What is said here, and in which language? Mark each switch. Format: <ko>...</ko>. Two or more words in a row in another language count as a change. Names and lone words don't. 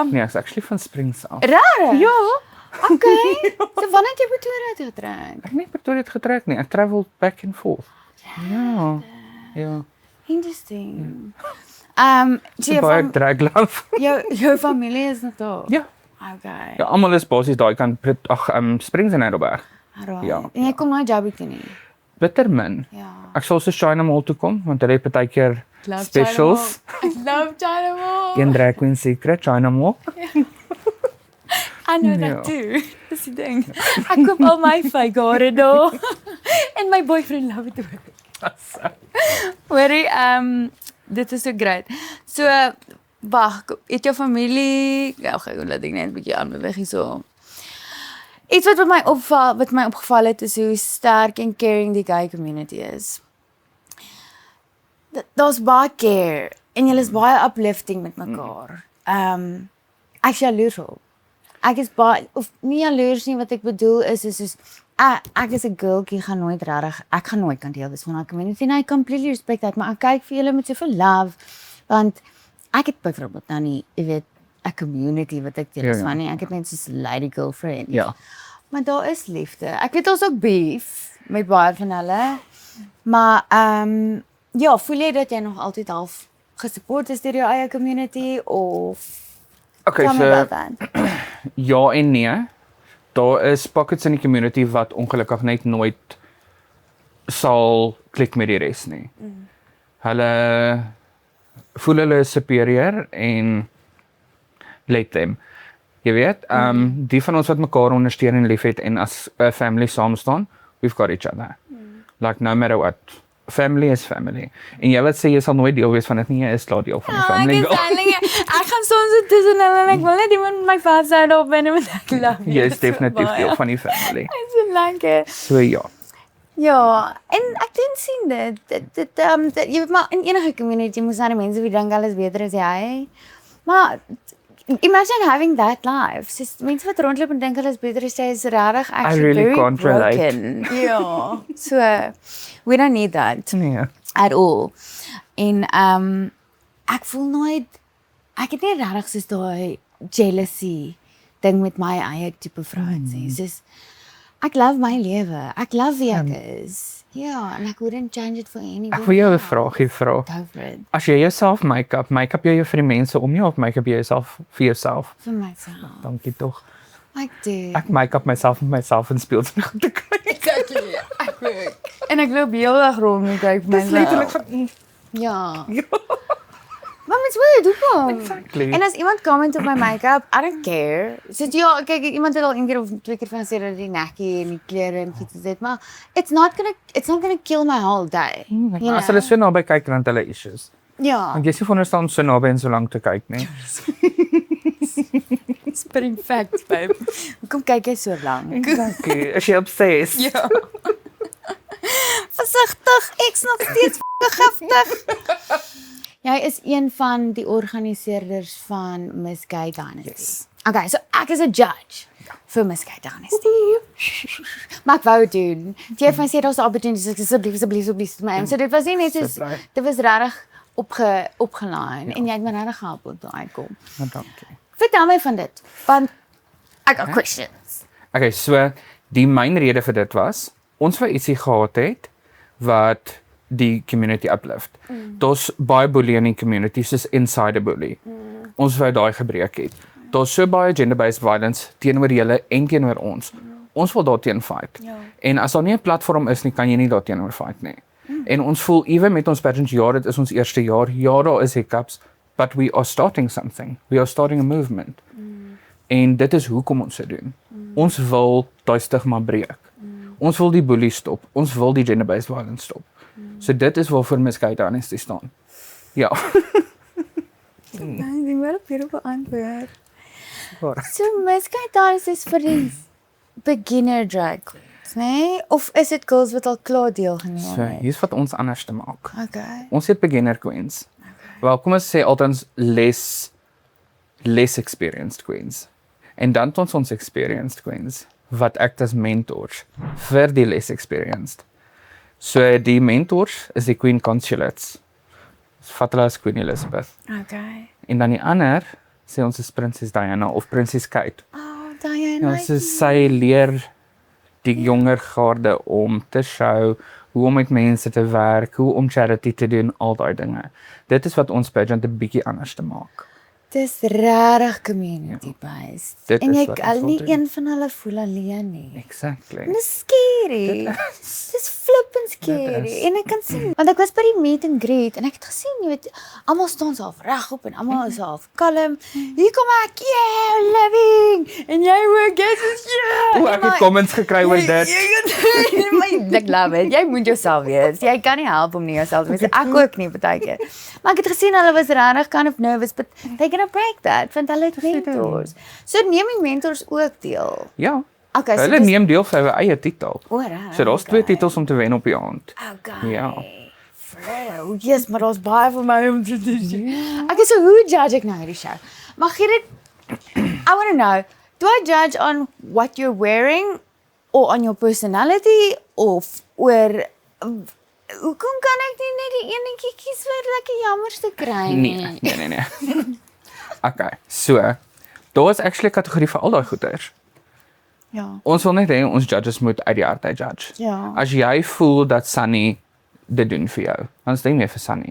<af>Nee, ek's actually van Springs af. Rare? Ja. Okay. So wanneer het jy Pretoria toe getrek? Ek het nie Pretoria het getrek nie.</af> <en>Ek travel back and forth.</en> <af>Ja. Ja.</af> <en>Interesting. So</en> <af>So baie drag love. jou familie is nog daar? Ja. Okay. Ja, almal is basies daai kant Springs en Heidelberg.</af> <en>Right.</en> <af>ja, En jy kom nou Joburg toe nie? Bitter min. Ja. Ek sal so China Mall toe kom want hulle het partykeer</af> <en>Love specials. I love China Mall.</en> <af>Een</af> <en>drag queen secret China Mall. I know</en> <af>Ja.</af> <en>that too.</en> <af>Dis die ding. Ek koop al my fake hare daar. En my boyfriend</af> <en>love it</en> <af>ook. Hoorie, dit is so great. So, wag, het jou familie, laat ek net 'n bietjie aanbeweeg hierso. Iets wat my opgeval het is hoe sterk en caring die gay community is. Daar's baie care en julle is baie uplifting met mekaar. Ek is jaloers op. Ek is baie of nie jaloers nie, wat ek bedoel is soos ek is 'n girltjie gaan nooit regtig ek gaan nooit kan deel wees van 'n community en</af> <en>I completely respect that,</en> <af>maar ek kyk vir julle met soveel love want ek het byvoorbeeld nou nie, jy weet, 'n community wat ek deel is van nie. Ek het net soos</af> <en>lady girlfriend.</en> <af>Ja. Maar daar is liefde. Ek weet ons ook beef met baie van hulle. Maar ja, voel jy dat jy nog altyd half gesupport is deur jou eie community of</af> <en>Okay, tell me so about that.</en> <af>ja en nee. Daar is pockets in die community wat ongelukkig net nooit sal klik met die res nie. Hulle voel hulle is superior en</af> <en>let them.</en> <af>Jy weet, die van ons wat mekaar ondersteun en liefhet en as 'n family saam staan,</af> <en>we've got each other. Like no matter what. Family is family.</en> <af>En jy wat sê jy sal nooit deel wees van dit nie, jy is klaar deel van die family. Ek gaan soms so tussen hulle en ek wil net iemand met my vashou op en met ek love. Jy is definitief deel van die family. Dit is so lekker. So ja. Ja, en ek dink sien dit jy weet maar in enige community moet daar mense wie dink hulle is beter as jy.</af> <en>Maar imagine having that life.</en> <af>Sis mense wat rondloop en dink hulle is beter as jy is regtig actually</af> <en>really very can't relate. broken. Ja. So we don't need that</en> <af>Nee.</af> <en>at all.</en> <af>En ek voel nooit ek het nie regtig soos daai jealousy ding met my eie tipe vrouens nie. Soos ek love my lewe. Ek love wie ek is. Ja, en ek</af> <en>wouldn't change it for anybody.</en> <af>Ek wil jou 'n vraagie vra.</af> <en>Go for it.</en> <af>As jy jouself make-up jy vir die mense om jou of make-up jy jouself vir jouself? Vir myself. Dankie tog. Ek doen. Ek make-up myself met myself en speel terug te kyk. Exactly. Ek ook. En ek loop heeldag rond en kyk vir Dis letterlik myself. van Ja. ja. Maar mens weet, hoekom?</af> <en>Exactly.</en> <af>En as iemand comment op my make-up,</af> <en>I don't care.</en> <af>So ja, kyk, iemand het al een keer of twee keer van gesê dat die nekkie en die klere en iets is, maar</af> <en>it's not gonna kill my whole day. You</en> <af>As hulle so naby kyk dan het hulle issues. Ja. Want jy is nie veronderstel so naby en so lank te kyk nie.</af> <en>Spitting facts, babe.</en> <af>Hoekom kyk jy so lank? Exactly. Is jy obsessed? Ja. Versigtig, ek's nog steeds giftig. Jy is een van die organiseerders van Miss Gay Dynasty. Yes. Okay, so ek is 'n judge vir Miss Gay Dynasty. Maar ek wou doen. Jy het my sê daar's 'n opportunity, so asseblief vir my. So dit was nie net so dit was regtig opgelaan en jy het my regtig gehelp om te uitkom. Maar dankie. Vertel my van dit, want</af> <en>I got questions.</en> <af>Okay, so die myn rede vir dit was ons wou ietsie gehad het wat die community uplift. Daar's baie bully in die community soos insider bully. Ons wou daai gebreek het. Daar's so baie</af> <en>gender-based violence</en> <af>teenoor julle en teenoor ons. Ons wil daarteen fight. Ja. En as daar nie 'n platform is nie, kan jy nie daarteenoor fight nie. En ons voel ewe met ons pageant jaar, dit is ons eerste jaar. Ja, daar is</af> <en>hiccups, but we are starting something. We are starting a movement.</en> <af>En dit is hoekom ons dit doen. Ons wil daai stigma breek. Ons wil die bully stop. Ons wil die</af> <en>gender-based violence</en> <af>stop. So dit is waarvoor Miss Gay Dynasty staan. Ja. Nee, ek wil op hierdie beantwoord. Waar? So Miss Gay Dynasty is vir die beginner drag queens, nee? Of is dit girls wat al klaar deelgeneem So, het? hier's wat ons anders te maak. Okay. Ons het beginner queens. Wel, kom ons sê altens</af> <en>less experienced queens.</en> <af>En dan het ons experienced queens wat</af> <en>act as mentors</en> <af>vir die</af> <en>less experienced.</en> <af>So die mentors is die Queen Consulates. Vat hulle as Queen Elizabeth. Okay. En dan die ander sê ons is Prinses Diana of Prinses Kate. Oh, Diana. Ja, so sy leer die jonger garde om te show hoe om met mense te werk, hoe om charity te doen, al daai dinge. Dit is wat ons pageant 'n bietjie anders te maak. Dis regtig community based. Dit En is jy wat ons al wil nie doen. een van hulle voel alleen nie. Exactly. Dis scary. Dis flippend scary. Dit is. En ek kan sien, want ek was by die</af> <en>meet and greet</en> <af>en ek het gesien, jy weet, almal staan so half regop en almal is half kalm. Hier kom ek, yeah, living. En jy ook, yes, yeah. O, ek het comments gekry oor dit. Ek love it. Jy moet jouself wees. Jy kan nie help om nie jouself te wees. Ek ook nie partykeer. Maar ek het gesien hulle was regtig</af> <en>kind of nervous, but they gonna break that.</en> <af>Want hulle het mentors. So neem die mentors ook deel. Ja. Okay, so Hulle dis neem deel vir hulle eie titel. reg. So daar's 2 titels om te wen op die aand. Okay. Ja. Vrou, yes, maar daar's baie vir my om te doen. Okay, so hoe judge ek nou hierdie show? Mag jy dit</af> <en>I want to know, do I judge on what you're wearing or on your personality</en> <af>of oor hoekom kan ek nie net die enetjie kies wat lekker jammerste kry nie? Nee. Okay, so daar is actually 'n kategorie vir al daai goeters. Ja. Ons wil net hê ons judges moet uit die hart uit judge. Ja. As jy voel dat Sunny dit doen vir jou, dan stem jy vir Sunny.</af>